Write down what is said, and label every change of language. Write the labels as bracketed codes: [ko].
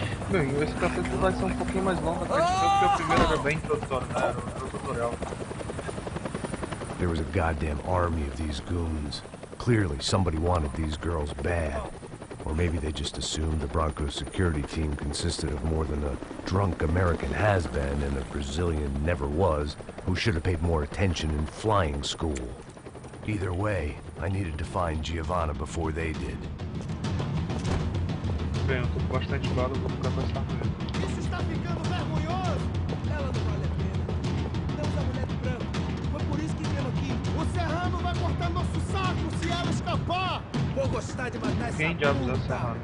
[pt] Bem, esse capítulo vai ser um pouquinho mais longo até porque o primeiro era bem introdutório, né? Era o tutorial. [en] There was a goddamn army of these goons. Clearly, somebody wanted these girls bad. Or maybe they just assumed the Broncos security team consisted of more than a drunk American has-been and a Brazilian never-was who should have paid more attention in flying school. Either way, I needed to find Giovanna before they did. [pt] Bem, eu tô com bastante bala, vou ficar mais rápido. Isso está ficando vergonhoso! Ela não vale a pena. Temos a mulher de branco. Foi por isso que viemos aqui. O Serrano vai cortar nosso saco se ela escapar! Vou gostar de matar essa Quem diabos é puta. Serrano?